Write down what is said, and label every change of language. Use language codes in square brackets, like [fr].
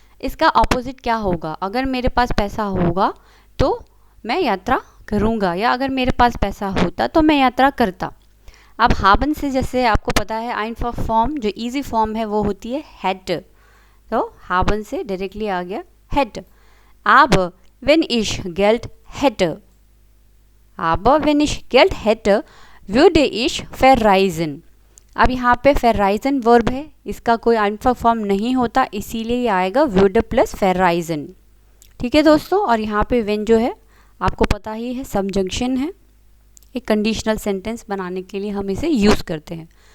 [hi] इसका ऑपोजिट क्या होगा? अगर मेरे पास पैसा होगा तो मैं यात्रा करूँगा, या अगर मेरे पास पैसा होता तो मैं यात्रा करता। अब हाबन से जैसे आपको पता है आइनफॉर्म फॉर्म जो इजी फॉर्म है वो होती है हैट, तो हाबन से डायरेक्टली आ गया हैट। [de] अब wenn ich Geld hätte, aber wenn ich Geld hätte würde ich verreisen। [hi] अब यहाँ पे verreisen वर्ब है, इसका कोई आइनफॉर्म फॉर्म नहीं होता, इसीलिए ये आएगा würde प्लस verreisen। ठीक है दोस्तों, और यहाँ पे when जो है आपको पता ही है सबजंक्शन है, एक कंडीशनल सेंटेंस बनाने के लिए हम इसे यूज़ करते हैं।